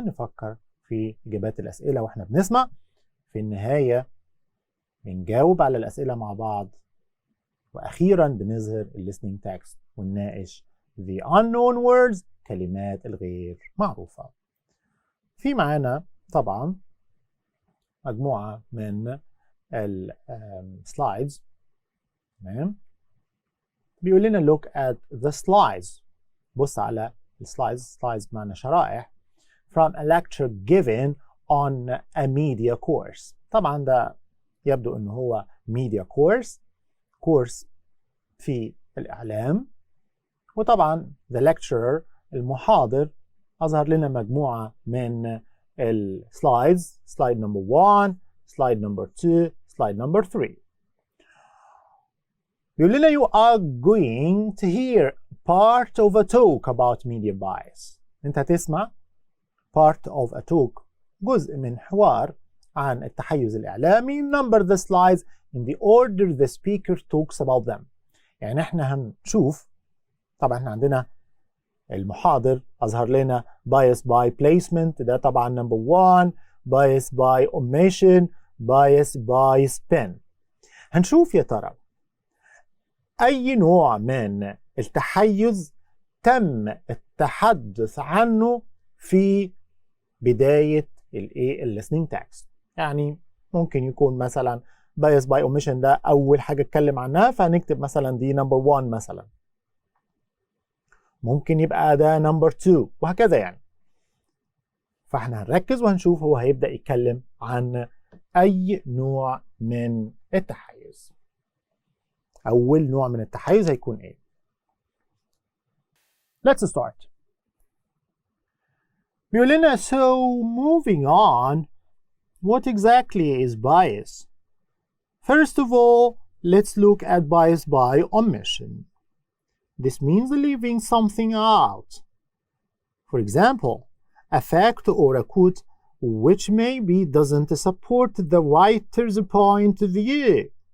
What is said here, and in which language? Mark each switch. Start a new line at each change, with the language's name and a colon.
Arabic: نفكر في إجابات الأسئلة وإحنا بنسمع. في النهاية بنجاوب على الأسئلة مع بعض وأخيرا بنظهر ال listening text ونناقش
English: the unknown words
Arabic: كلمات الغير معروفة. في معانا طبعا مجموعة من السلايدز. تمام. بيقول لنا
English: look at the slides.
Arabic: بص على السلايدز.
English: slides
Arabic: معنى شرائح.
English: from a lecture given on a media course.
Arabic: طبعا ده يبدو أنه هو media course في الإعلام. وطبعا the lecturer المحاضر أظهر لنا مجموعة من السلايدز.
English: slide number 1, slide number 2, slide number 3.
Arabic: يقول لنا
English: you are going to hear part of a talk about media bias.
Arabic: أنت هتسمع
English: part of a talk،
Arabic: جزء من حوار عن التحيز الإعلامي.
English: Number the slides in the order the speaker talks about them.
Arabic: يعني احنا هنشوف، طبعا احنا عندنا المحاضر أظهر لنا bias by placement، ده طبعا number 1، bias by omission، bias by spin. هنشوف يا ترى أي نوع من التحيز تم التحدث عنه في بداية listening text. يعني ممكن يكون مثلا bias by omission ده أول حاجة اتكلم عنها، فهنكتب مثلا دي number 1 مثلا. ممكن يبقى ده number 2 وهكذا يعني. فاحنا هنركز وهنشوف هو هيبدأ يتكلم عن أي نوع من التحيز. أول نوع من التحيز هيكون إيه؟
English: Let's start.
Arabic: بيقول لنا
English: so moving on, what exactly is bias? First of all, let's look at bias by omission. This means leaving something out. For example, a fact or a quote which maybe doesn't support the writer's point of view.